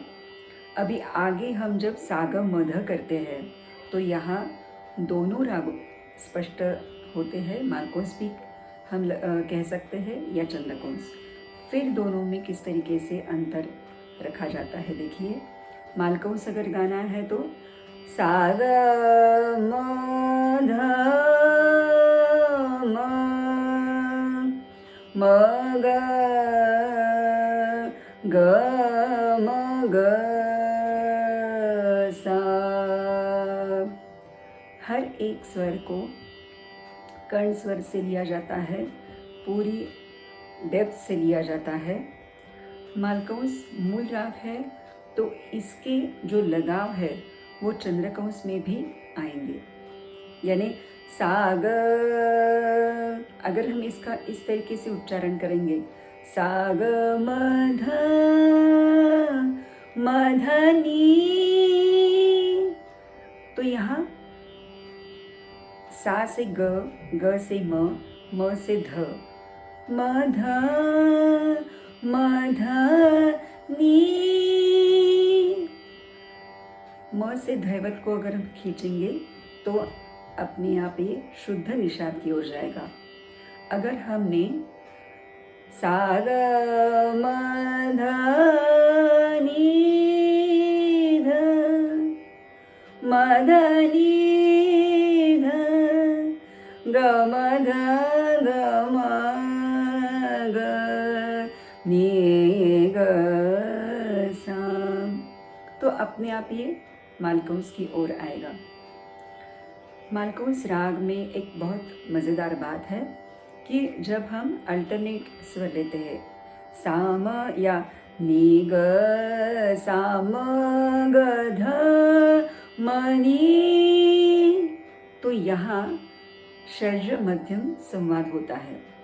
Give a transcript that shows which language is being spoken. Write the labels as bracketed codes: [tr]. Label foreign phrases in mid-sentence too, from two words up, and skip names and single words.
[hi] अभी आगे हम जब सागम मध करते हैं तो यहाँ दोनों राग स्पष्ट होते हैं। मालकंस भी हम कह सकते हैं या चंद्रकंस। फिर दोनों में किस तरीके से अंतर रखा जाता है देखिए। मालकंस अगर गाना है तो सा ग म ध म ग ग म ग सा। हर एक स्वर को कर्ण स्वर से लिया जाता है, पूरी डेप्थ से लिया जाता है। मालकंस मूल राग है तो इसके जो लगाव है वो चंद्रकंस में भी आएंगे। यानी सा ग, अगर हम इसका इस तरीके से उच्चारण करेंगे, सा ग म ध मधनी। तो यहाँ सा से ग से म से ध, मध मधनी। म से धैवत को अगर हम खींचेंगे तो अपने आप ये शुद्ध निषाद की ओर जाएगा। अगर हमने सा ग म ध नी ध, म ध नी ध, ग म ध ग म ग नी ग सा, तो अपने आप ये मालकंस की ओर आएगा। मालकंस राग में एक बहुत मज़ेदार बात है कि जब हम अल्टरनेट स्वर लेते हैं, साम या नी ग साम ग ध मनी, तो यहाँ षड्ज मध्यम संवाद होता है।